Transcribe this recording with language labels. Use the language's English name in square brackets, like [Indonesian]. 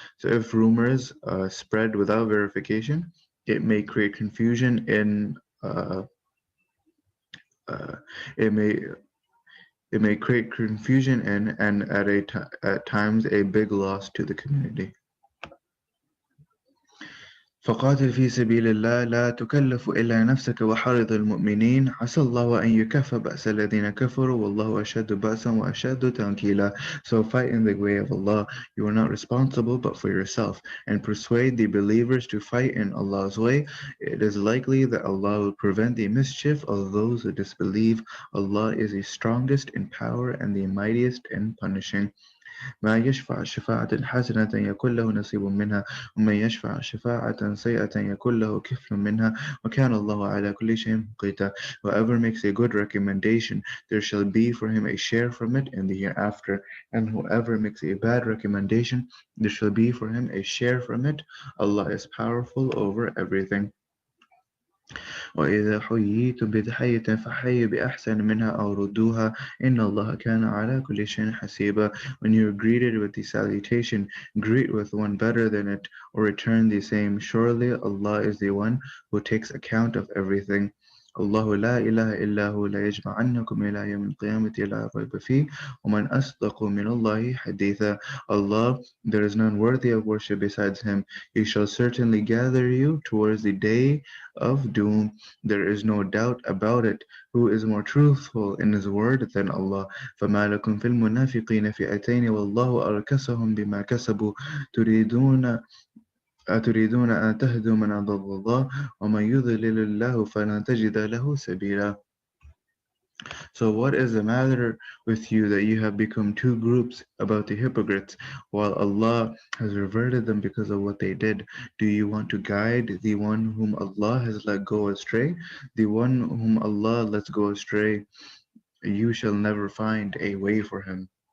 [English] So if rumors spread without verification, it may create confusion in uh, uh, it may it may create confusion in and at times a big loss to the community. [Arabic] فقاتل في سبيل الله لا تكلف إلا نفسك وحرض المؤمنين عسى الله أن يكف بأس الذين كفروا والله أشد بأسا وأشد تنكيلا. [English] So fight in the way of Allah. You are not responsible but for yourself, and persuade the believers to fight in Allah's way. It is likely that Allah will prevent the mischief of those who disbelieve. Allah is the strongest in power and the mightiest in punishing. [Arabic] ما يشفع شفاعة حسنة يكن له نصيب منها ومن يشفع شفاعة سيئة يكن له كفل منها وكان الله على كل شيء مقيتا. [English] Whoever makes a good recommendation, there shall be for him a share from it in the hereafter, and whoever makes a bad recommendation, there shall be for him a share from it. Allah is powerful over everything. [Arabic] وإذا حييتم بتحية فحيوا بأحسن منها أو ردوها إن الله كان على كل شيء حسيبا. [English] When you are greeted with the salutation, greet with one better than it, or return the same. Surely Allah is the one who takes account of everything. [Arabic] الله لا إله إلا هو لا يجمعنكم إلى يوم القيامة لا ريب فيه ومن أصدق من الله حديثا. [English] Allah, there is none worthy of worship besides Him. He shall certainly gather you towards the day of doom. There is no doubt about it. Who is more truthful in his word than Allah? [Arabic] فَمَا لَكُمْ فِي الْمُنَافِقِينَ فِئَتَيْنِ وَاللَّهُ أَرْكَسَهُم بِمَا كَسَبُوا أتريدون أن تهدوا من أضل الله ومن يضلل الله فلن تجد له سبيلا. [English] So what is the matter with you that you have become two groups about the hypocrites, while Allah has reverted them because of what they did? Do you want to guide the one whom Allah has let go astray? The one whom Allah lets go astray, you shall never find a way for him.